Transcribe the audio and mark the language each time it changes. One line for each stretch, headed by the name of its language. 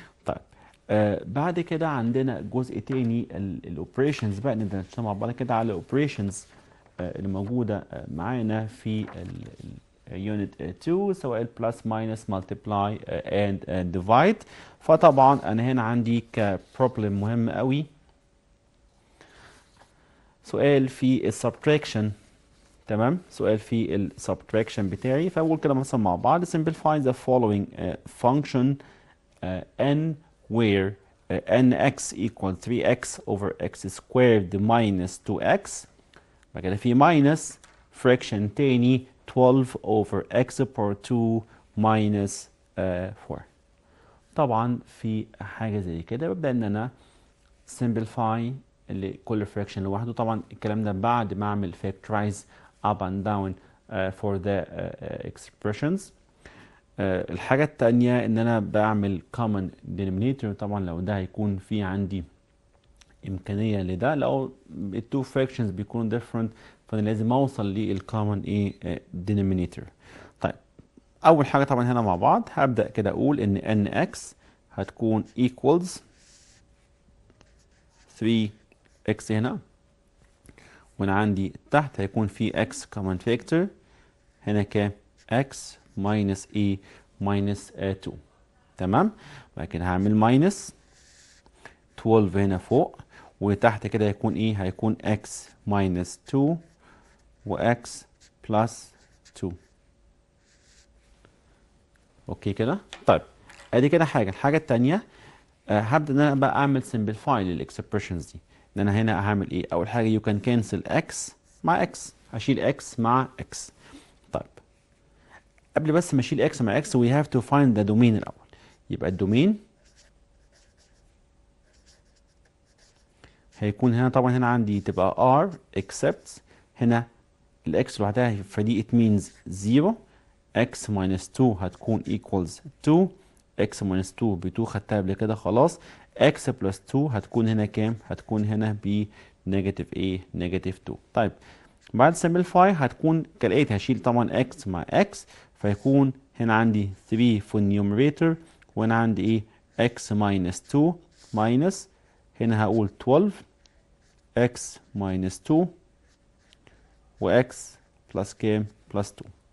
Arabic: طيب بعد كده عندنا جزء تاني الاوبريشنز بقى، نبدا نشتغل مع بعض كده على الاوبريشنز اللي موجوده معانا في يونت 2 سواء البلس ماينس مالتيبلاي اند ديفايد. فطبعا انا هنا عندي كبروبلم مهم قوي سؤال في السبتراكشن. تمام، سؤال في السبتراكشن بتاعي. فاقول كده مثلا مع بعض
English: simplify the following function n where nx equal 3x over x squared minus 2x.
Arabic: بعد كده في
English: minus fraction
Arabic: تاني
English: 12 over x power 2 minus 4.
Arabic: طبعا في حاجة زي كده ببدأ ان انا simplify لكل fraction لوحده. طبعا الكلام ده بعد ما اعمل
English: factorize up and down for the expressions.
Arabic: الحاجة التانية ان انا بعمل common denominator. طبعا لو ده هيكون في عندي امكانية لده، لو التو fractions بيكونوا different فانا لازم اوصل للcommon ايه denominator. طيب اول حاجة طبعا هنا مع بعض هبدأ كده اقول ان nx هتكون equals 3x x هنا، وانا عندي تحت هيكون في x common factor هنا كام؟ x minus a minus 2. تمام؟ بعد كده هعمل minus 12 هنا فوق، وتحت كده هيكون ايه؟ هيكون x minus 2 و x plus 2. اوكي كده؟ طيب ادي كده حاجه. الحاجه التانيه هبدا ان انا بقى اعمل simplify للاكسبريشنز دي. ان انا هنا هعمل ايه؟ اول حاجه
English: you can cancel x
Arabic: مع x، هشيل x مع x. طيب قبل بس ما اشيل x مع x
English: we have to find the domain
Arabic: الاول. يبقى الدومين هيكون هنا طبعا، هنا عندي تبقى r except هنا الاكس لوحدها، فدي
English: it means 0. x minus 2
Arabic: هتكون
English: equals 2.
Arabic: x minus 2 ب 2 خدتها قبل كده خلاص. x plus 2 هتكون هنا كام؟ هتكون هنا ب نيجاتيف ايه؟ نيجاتيف 2. طيب بعد simplify هتكون كالآتي، هشيل طبعا x مع x، فيكون هنا عندي 3 في النيوميريتور، وهنا عندي ايه؟ x minus 2 minus هنا هقول 12 x minus 2 و x plus كام؟ plus 2.